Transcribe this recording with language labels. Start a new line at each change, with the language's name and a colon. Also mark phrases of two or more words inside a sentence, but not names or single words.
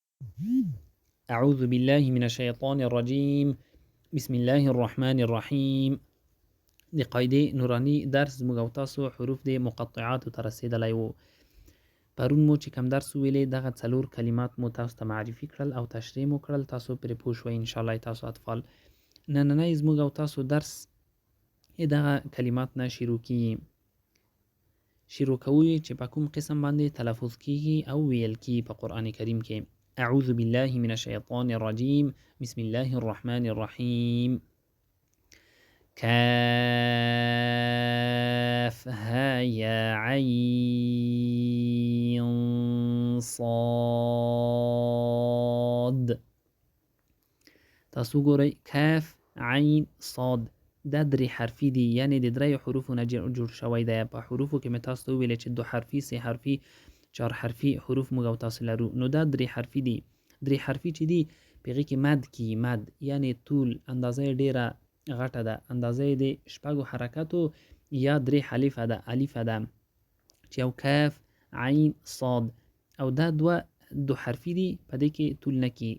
Arabic: اعوذ بالله من الشیطان الرجیم. بسم الله الرحمن الرحیم.
Pashto: د قاعده نورانی درس زموږ او تاسو حروف د مقطعات ته رسیدلی وو. پرون مو چې کوم درس ویلې دغه څلور کلمات مو تاسو ته معرفي کړل او تشریح مو کړل، تاسو پرې پوه شوئ
Arabic: ان شاء الله
Pashto: تاسو اطفال. نننی زموږ او تاسو درس دغه کلمات نه شروع کوي چې په کوم قسم باندې تلفظ کیږي او ویل کیږي په قران کریم کې.
Arabic: اعوذ بالله من الشیطان الرجیم. بسم الله الرحمن الرحیم. کاف ها یا عین صاد.
Pashto: تاسو ګورئ کاف عین صاد دا درې حرفي دي، یعنی د درې حروفو نه جوړ شوی دی. په حروفو کې مې تاسو ته وویل چې 2 حرفي 3 حرفي 4 حرفي حروف موږ او تاسو لرو، نو دا 3 حرفي دي. 3 حرفي چې دي پهغې کې مد کی مد، یعنی طول اندازه ډیره غټه ده، اندازه د شپږو حرکاتو یا 3 حلیفه ده الفه ده چې یو کاف عین صاد، او دا دو حرفي دي په دې کې طول نه کی.